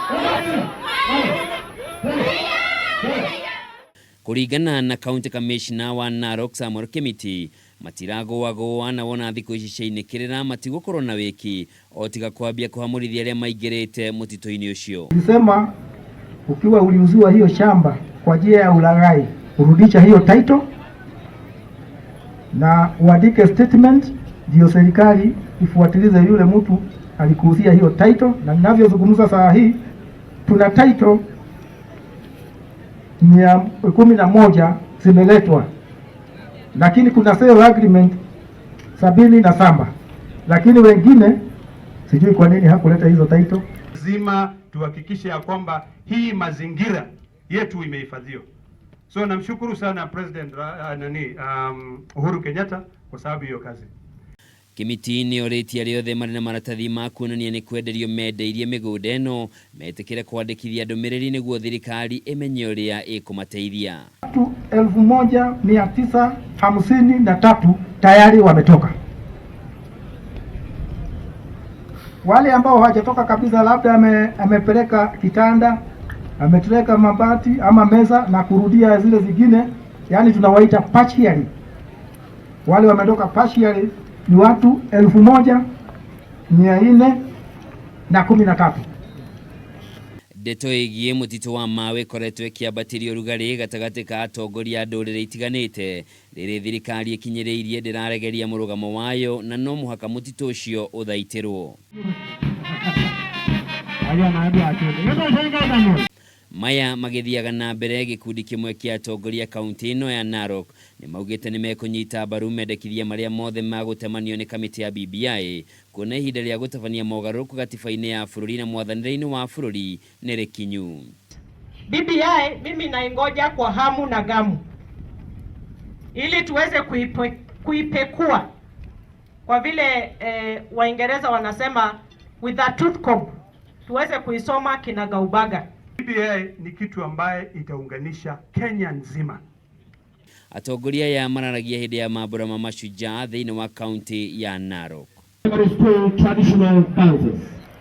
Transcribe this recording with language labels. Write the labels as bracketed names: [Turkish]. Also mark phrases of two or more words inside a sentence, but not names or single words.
[Kikuyu] Kũringana na County Commissioner wa Narok Samuel Kimiti, matiragũagũa na wona thikũ ici ciainĩkĩrĩra matigũkorwo na wĩki o tiga kwambia kũhamũrithia arĩa maingĩrĩte mũtitũ-inĩ ũcio. [Swahili] Nilisema ukiwa uliuziwa hiyo shamba kwa njia ya ulaghai, urudisha hiyo title na uandike statement ndio serikali ifuatilize yule mtu alikuuzia hiyo title. Na ninavyozungumza saa hii tuna title 11 zimeletwa, lakini kuna [English] sale agreement [Swahili] 77, lakini wengine sijui kwa nini hakuleta hizo title. Lazima tuhakikishe ya kwamba hii mazingira yetu imehifadhiwa. So namshukuru sana President Uhuru Kenyatta kwa sababu hiyo kazi. [Kikuyu] Kimiti nĩ orĩtie arĩa othe marĩ na maratathi ma kuonania nĩ kwenderio mendeirie mĩgũnda ĩno metĩkĩre kwandĩkithia ndũmĩrĩri nĩguo thirikari ĩmenye ũrĩa ĩkũmateithia. [Swahili] Watu 1953 tayari wametoka. Wale ambao hawajatoka kabisa, labda amepeleka kitanda, ametuleka mabati ama meza na kurudia zile zingine, yani tunawaita partially. Wale wametoka partially ni watu 1413. [Kikuyu] Ndeto ĩgiĩ mũtitũ wa Mau ĩkoretwo ĩkĩambatĩria ũrugarĩ gatagatĩ ka atongoria a ndũrĩrĩ itiganĩte rĩrĩ thirikari ĩkinyĩrĩirie ndĩraregeria mũrũgamo wayo na no mũhaka mũtitũ ũcio ũthaitĩrwo. Maya magĩthiaga na mbere gĩkundi kĩmwe kĩa atongoria kaunti ĩno ya Narok nĩ maugĩte nĩ mekũnyita mbaru mendekithia marĩa mothe magũtemanio nĩ kamĩtĩ ya BBI kuona ihinda rĩa gũtabania mogarũrũku gatiba-inĩ ya bũrũri na mwathanĩre-inĩ wa bũrũri nĩ rĩkinyu. [Swahili] BBI mimi naingoja kwa hamu na gamu ili tuweze kuipekua kwa vile Waingereza wanasema [English] with a tooth comb, [Swahili] tuweze kuisoma kinagaubaga. BBI ni kitu ambaye itaunganisha Kenya nzima. [Kikuyu] Atongoria ya mararagia hĩndĩ ya mambura ma mashujaa thĩinĩ wa kaunti ya Narok. [English] Traditional dances.